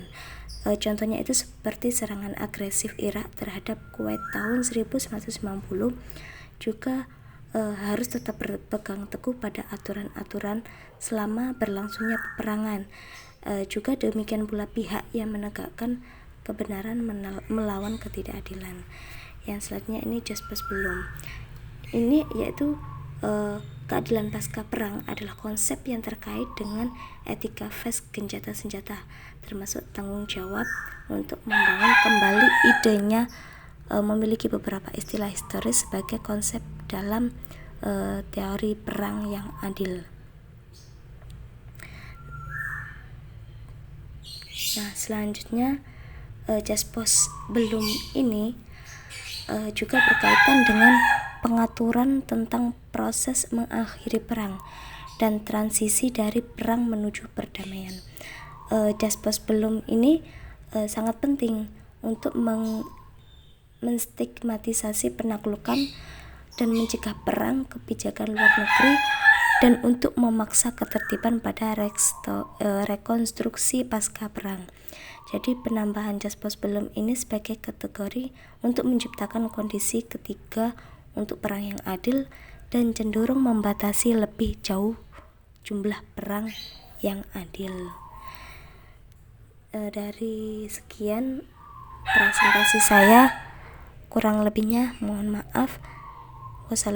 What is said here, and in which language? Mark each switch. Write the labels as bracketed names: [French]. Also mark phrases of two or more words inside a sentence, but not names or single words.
[Indonesian] Contohnya itu seperti serangan agresif Irak terhadap Kuwait tahun 1990, juga harus tetap berpegang teguh pada aturan-aturan selama berlangsungnya peperangan. Juga demikian pula pihak yang menegakkan kebenaran melawan ketidakadilan. Yang selanjutnya ini [Latin] Jus post bellum. [Indonesian] Ini yaitu keadilan pasca perang adalah konsep yang terkait dengan etika ves gencatan senjata, termasuk tanggung jawab untuk membangun kembali idenya memiliki beberapa istilah historis sebagai konsep dalam teori perang yang adil. Nah, selanjutnya [Latin] Jus post bellum [Indonesian] ini juga berkaitan dengan pengaturan tentang proses mengakhiri perang dan transisi dari perang menuju perdamaian. [Latin] Jus post bellum [Indonesian] ini sangat penting untuk menstigmatisasi penaklukan dan mencegah perang, kebijakan luar negeri, dan untuk memaksa ketertiban pada rekonstruksi pasca perang. Jadi penambahan [Latin] Jus post bellum [Indonesian] ini sebagai kategori untuk menciptakan kondisi ketiga untuk perang yang adil dan cenderung membatasi lebih jauh jumlah perang yang adil. Dari sekian presentasi saya, kurang lebihnya mohon maaf.